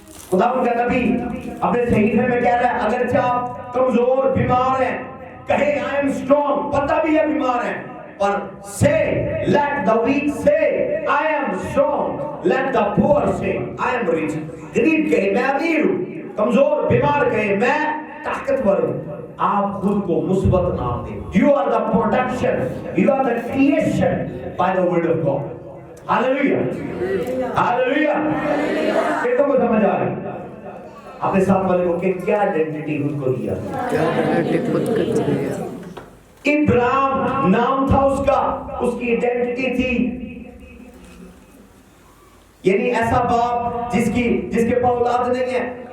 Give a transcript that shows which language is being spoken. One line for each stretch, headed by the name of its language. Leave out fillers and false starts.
Urdu: خدا ان کا نبی اپنے صحیفے میں کہہ رہا ہے اگرچہ آپ کمزور بیمار ہیں, کہے
English: I am strong,
Urdu: پتہ بھی ہے بیمار ہیں, اور
English: say let the weak say I am strong, let the poor say I am rich.
Urdu: غریب کہے میں امیر ہوں, کمزور بیمار کہے میں طاقتور ہوں. آپ خود کو مثبت نام دیں.
English: You are the production, you are the creation by the word of God. Hallelujah. Hallelujah.
Urdu: کتوں کو سمجھ آ رہی؟ اپنے ساتھ والے کو کہ کیا آئیڈینٹی خود کو دیا؟ ابراہیم نام تھا اس کا, اس کی آئیڈینٹی تھی, یعنی ایسا باپ جس کے پاس اولاد نہیں ہے.